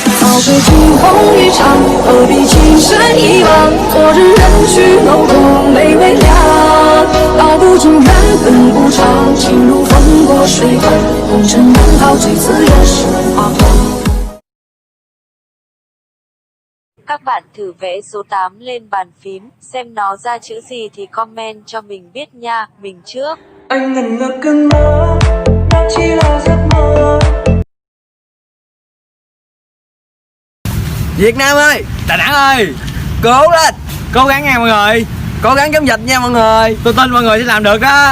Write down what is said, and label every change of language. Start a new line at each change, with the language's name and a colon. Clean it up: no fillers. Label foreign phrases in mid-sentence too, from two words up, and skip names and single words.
Chinese: 醉惊鸿一场，何必情深一往？昨日人去楼空没微凉，道不尽缘分无常，情如风过水淌，红尘难逃最自然是花黄。
Vietnamese: Các bạn thử vẽ số 8 lên bàn phím, xem nó ra chữ gì thì comment cho mình biết nha, mình trước. Anh ngẩn ngơ cơn mơ, đó chỉ là giấc mơ. Việt Nam ơi, Đà Nẵng ơi, cố lên, cố gắng nha mọi người, cố gắng chống dịch nha mọi người, tôi tin mọi người sẽ làm được đó.